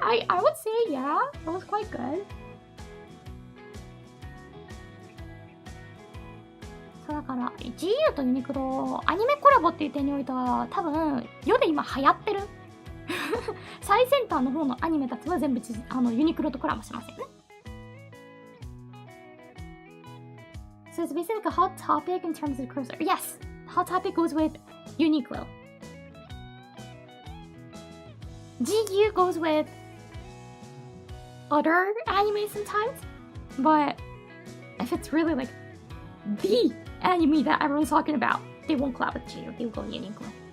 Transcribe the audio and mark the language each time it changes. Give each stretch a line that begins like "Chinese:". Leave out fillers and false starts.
English: I would say yeah, it was quite good.
Japanese: そうだから、GU とユニクロ、アニメコラボっていう点においては、多分、世で今流行ってる最先端の方のアニメたちは全部ユニクロとコラボしますよね。
English: So it's basically like a hot topic in terms of crossover. Yes, hot topic goes with Uniqlo. GU goes with other anime sometimes, but if it's really like the anime that everyone's talking about, they won't collab with GU, they will go with Uniqlo.